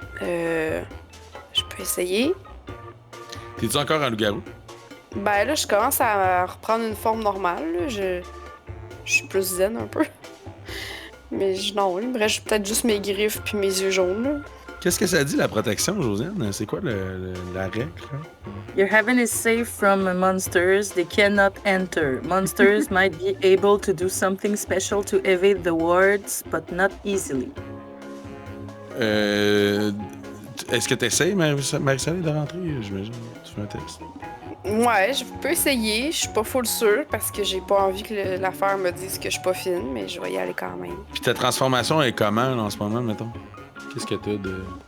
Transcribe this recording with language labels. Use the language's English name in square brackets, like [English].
[French] Je peux essayer. T'es-tu encore un loup-garou? Ben là, je commence à reprendre une forme normale. Là. Je suis plus zen un peu. Mais non, il me reste peut-être juste mes griffes puis mes yeux jaunes. Là. Qu'est-ce que ça dit, la protection, Josiane? C'est quoi la règle? Là? [English] Your heaven is safe from monsters. They cannot enter. Monsters might be able to do something special to evade the wards, but not easily. [French] Est-ce que tu essaies, Marie-Soleil, de rentrer? J'imagine. Tu fais un test. Ouais, je peux essayer. Je suis pas full sûre parce que j'ai pas envie que l'affaire me dise que je suis pas fine, mais je vais y aller quand même. Puis ta transformation est comment, là, en ce moment, mettons? Qu'est-ce que t'as de...